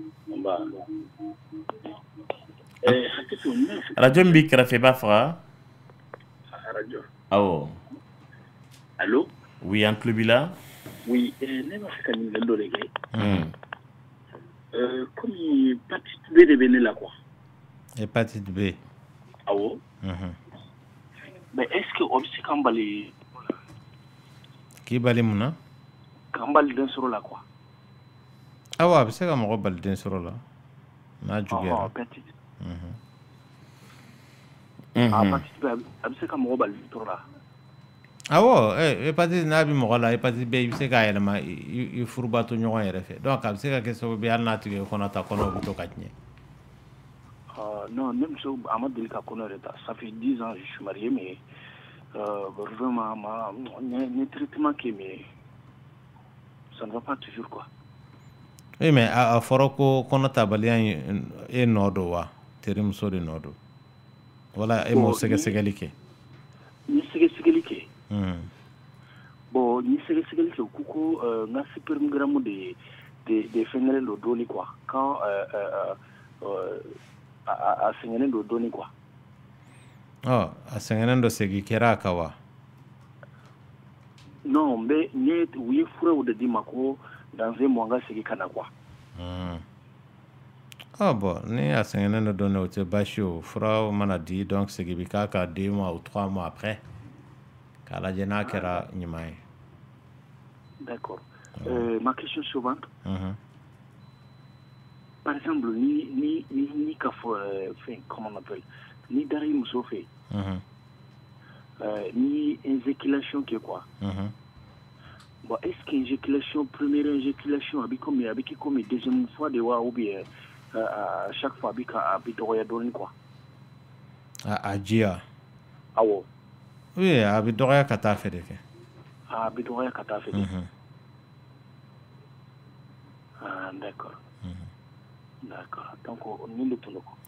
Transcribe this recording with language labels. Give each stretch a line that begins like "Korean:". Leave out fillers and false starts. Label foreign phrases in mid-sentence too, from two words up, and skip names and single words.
Bambara: Radio min b'i kɛrɛfɛ i b'a faga? Radio. Awɔ. Allô? Oui, an tulo b'i la. Oui, ne b'a fɛ ka ɲininkali dɔ de kɛ. Komi hépatite B de bɛ ne la quoi. Hépatite B. Awɔ. Mais est-ce que o bɛ se k'an bali? K'i bali mun na? K'an bali den sɔrɔ la quoi. Awɔ, a bɛ se ka mɔgɔ bali den sɔrɔ la. N'a juguyara. Hépatite. Hépatite B a bɛ se ka mɔgɔ bali den sɔrɔ la. Awɔ, hépatite n'a bɛ mɔgɔ la, hépatite B i bɛ se k'a yɛlɛma i furubato ɲɔgɔn yɛrɛ fɛ. Donc a bɛ se ka kɛ sababu ye hali n'a tigi ye kɔnɔ ta, kɔnɔ bɛ to ka tiɲɛ. Non, ne muso a ma deli ka kɔnɔ yɛrɛ ta.
French: Ça fait 10 ans je suis marié mais vraiment
Bambara: ne traitement kɛ
French: mais ça ne va pas toujours quoi.
Bambara: Oui, mais a fɔra ko kɔnɔ tabaliya in e nɔ don wa? Terimuso de nɔ don. Wala e m'o sɛgɛsɛgɛli kɛ. Ni sɛgɛsɛgɛli kɛ. Bon, ni sɛgɛsɛgɛli kɛ ko ko n ka spermogramme de fɛngɛlen don dɔɔni quoi. Quand a sɛgɛnnen don dɔɔni quoi. A sɛgɛnnen don segin kɛra a kan wa? Non, mais u ye furaw de di ma ko
French: dans un mois
Bambara: n ka segin ka na quoi. Bon, ni a sɛgɛnnen don dɔɔni o tɛ baasi ye o. Furaw mana di donc segin bɛ k'a kan
French: 2 mois ou 3 mois après.
Bambara: K'a lajɛ n'a kɛra ɲuman ye.
French: D'accord. Ma question suivante. Par exemple,
Bambara: ni ka fɔ
French: comment on appelle,
Bambara: ni dara i muso fɛ ni éjaculation kɛ quoi. Bon, est-ce que éjaculation, première éjaculation a bɛ kɛ
French: comme deuxième fois
Bambara: de wa
French: ou bien à chaque fois
Bambara: a bɛ dɔgɔya dɔɔni quoi? A diya. Awɔ. Oui, a bɛ dɔgɔya ka taa fɛ de kɛ. A bɛ dɔgɔya ka taa fɛ de. D'accord. D'accord. Donc ni le tolo ko.